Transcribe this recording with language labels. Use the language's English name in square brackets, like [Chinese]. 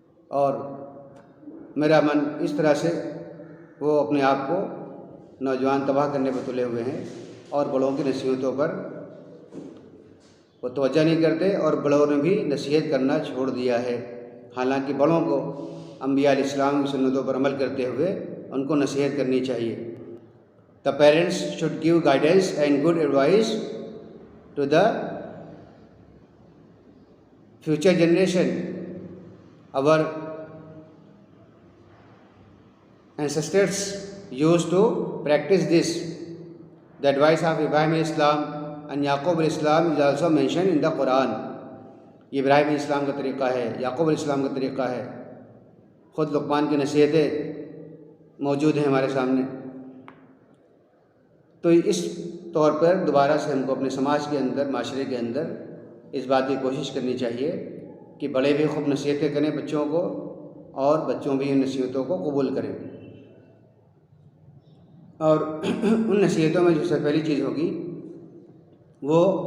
[Urdu] اور میرا من اس طرح سے وہ اپنے آپ کو نوجوان تباہ کرنے پر تلے ہوئے ہیں اور بڑوں کی نصیحتوں پر وہ توجہ نہیں کرتے، اور بڑوں نے بھی نصیحت کرنا چھوڑ دیا ہے، حالانکہ بڑوں کو انبیاء علیہ السلام کی سنتوں پر عمل کرتے ہوئے ان کو نصیحت کرنی چاہیے۔ [English] The parents should give guidance and good advice to the future generation. Our ancestors used to practice this. The advice of Ibrahim alayhi salam and Yaqub alayhi salam is also mentioned in the Quran. [Urdu] یہ ابراہیم علیہ السلام کا طریقہ ہے، یعقوب علیہ السلام کا طریقہ ہے، خود لقمان کی نصیحتیں موجود ہیں ہمارے سامنے۔ تو اس طور پر دوبارہ سے ہم کو اپنے سماج کے اندر، معاشرے کے اندر اس بات کی کوشش کرنی چاہیے کہ بڑے بھی خوب نصیحتیں کریں بچوں کو، اور بچوں بھی ان نصیحتوں کو قبول کریں۔ اور ان نصیحتوں میں جو سب سے پہلی چیز ہوگی وہ